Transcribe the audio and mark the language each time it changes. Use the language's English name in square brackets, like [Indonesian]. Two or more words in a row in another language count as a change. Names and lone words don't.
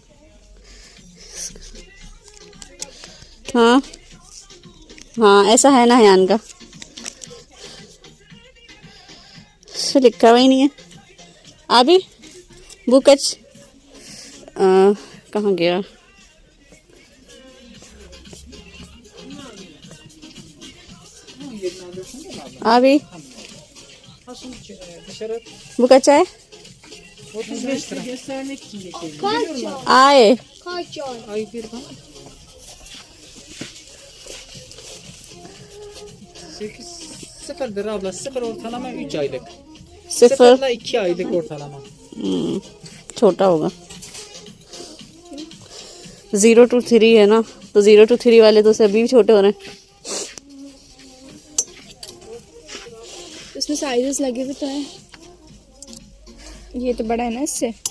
[Hindi] हाँ हाँ, ऐसा है ना हयान का, इस पे लिखा हुआ ही नहीं है। अभी बुकच कहाँ गया? [Turkish] Abi bu kaç ay? Ay. Kaç ay? Sıfırdır abla. Sıfır ortalama 3 aylık. Sıfır. Sıfırla 2 aylık ortalama. [Hindi] छोटा होगा. 0 to 3 है ना, तो 0 to 3 वाले तो सभी भी छोटे हो रहे हैं. इसमें साइजेस लगे हुए तो है. ये तो बड़ा है ना इससे.